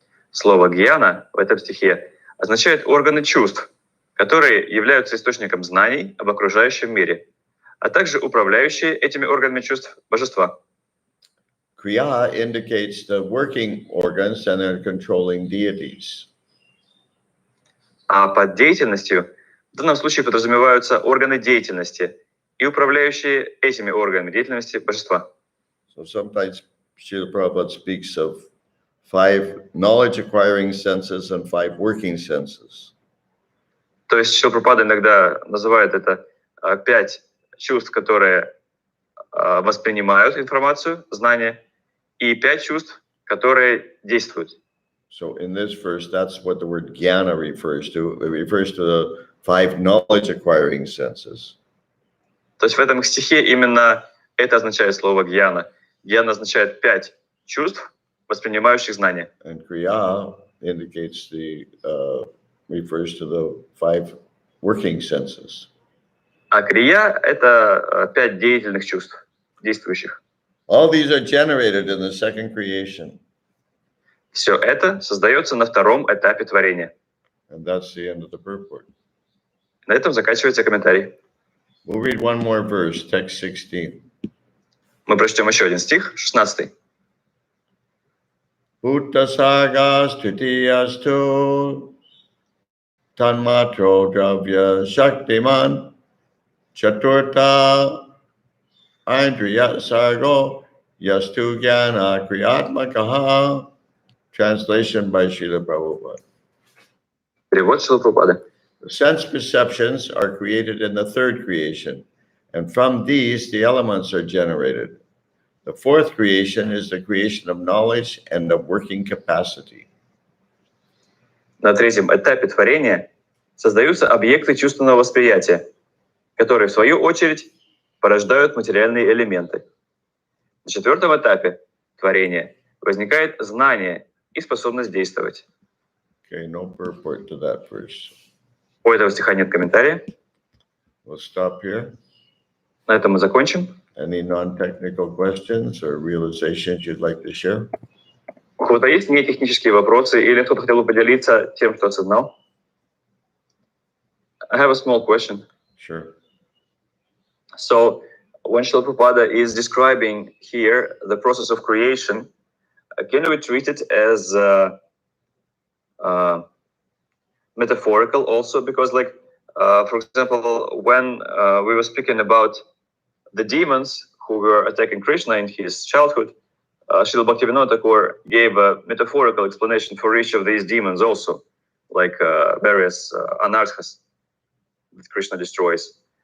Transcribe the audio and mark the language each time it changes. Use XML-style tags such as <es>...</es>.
<ru>Слово «гьяна» в этом стихе означает органы чувств, которые являются источником знаний об окружающем мире, а также управляющие этими органами чувств божества.</ru> <en>Kriya indicates the working organs and their controlling deities.</en> <ru>А под деятельностью в данном случае подразумеваются органы деятельности и управляющие этими органами деятельности божества.</ru> <en>So sometimes Srila Prabhupada speaks of 5 knowledge-acquiring senses and 5 working senses.</en> <ru>То есть Шрила Прабхупада иногда называет это 5 чувств, которые воспринимают информацию, знания, и 5 чувств, которые действуют.</ru> <en>So in this verse, that's what the word jnana refers to. It refers to the 5 knowledge-acquiring senses.</en> <ru>То есть в этом стихе именно это означает слово «гьяна». «Гьяна» означает 5 чувств, воспринимающих знания.</ru> <en>And kriya indicates refers to the 5 working senses.</en> <ru>А крия — это 5 деятельных чувств, действующих.</ru> <en>All these are generated in the second creation.</en> <ru>Все это создается на втором этапе творения.</ru> <en>And that's the end of the purport.</en> <ru>На этом заканчивается комментарий.</ru> <en>We'll read one more verse, text 16.</en> <ru>Мы прочтем еще один стих, 16.</ru> <sa>Bhutasagas tutiyastu tanmatro dravya shaktiman chaturta indriya sargo yastu jnana kriyatmakaha.</sa> <en>Translation by Srila Prabhupada.</en> <ru>Перевод Шрилы Прабхупады.</ru> <en>The sense perceptions are created in the third creation, and from these the elements are generated. The fourth creation is the creation of knowledge and of working capacity.</en> <ru>На третьем этапе творения создаются объекты чувственного восприятия, которые, в свою очередь, порождают материальные элементы. На четвертом этапе творения возникает знание и способность действовать.</ru> <en>Okay, no purport to that verse.</en> <ru>У этого стиха нет комментария.</ru> <en>We'll stop here.</en> <ru>На этом мы закончим.</ru> <en>Any non-technical questions or realizations you'd like to share?</en> <ru>У кого-то есть нетехнические вопросы или кто-то хотел бы поделиться тем, что осознал?</ru> <en>I have a small question. Sure. So, when Srila Prabhupada is describing here the process of creation, can we treat it as metaphorical also? Because, like, for example, when we were speaking about the demons who were attacking Krishna in his childhood, Srila Bhaktivinoda Thakur gave a metaphorical explanation for each of these demons also, like various anarthas that Krishna destroys.</en>